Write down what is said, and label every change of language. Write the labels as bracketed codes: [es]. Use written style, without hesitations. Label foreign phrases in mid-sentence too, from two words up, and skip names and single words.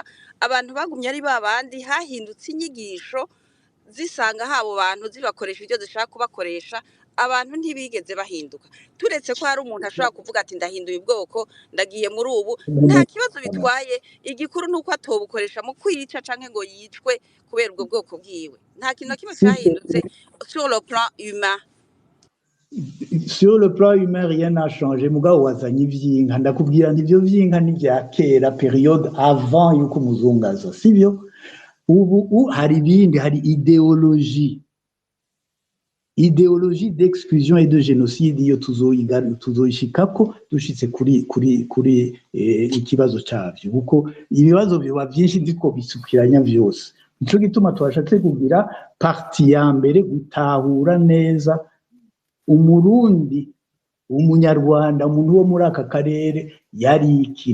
[rn] Abantu bagumye ari babandi, hahindutse inyigisho zisanga habo bantu zibakoresha ibyo zishaka kubakoresha. Abantu ntibigeze bahinduka, turetse ko hari umuntu ashobora kuvuga ati ndahinduye ubwoko, ndagiye muri ubu, nta kibazo bitwaye. Igikuru nuko atobukoresha mu kwica canke ngo yicwe kubera ubwo bwoko bwiwe. Nta kintu kimwe cyahindutse [fr] sur le plan humain. Sur le plan humain, rien n'a changé. [rn] Mugabo wazanye ivy'inka, ndakubwira nti ivyo vy'inka ni vya kera, periode avant yuko umuzungaza, sivyo? Ubu hari ibindi, hari [fr] idéologie d'exclusion et de génocide. [rn] Iyo tuzoyishikako dushitse kuri ikibazo cyavyo, kuko ibibazo biba byinshi ndiko bisukiranya vyose. Nico gituma twashatse kugira parti ya mbere, gutahura neza umurundi, umunyarwanda, umuntu wo muri aka karere yari iki.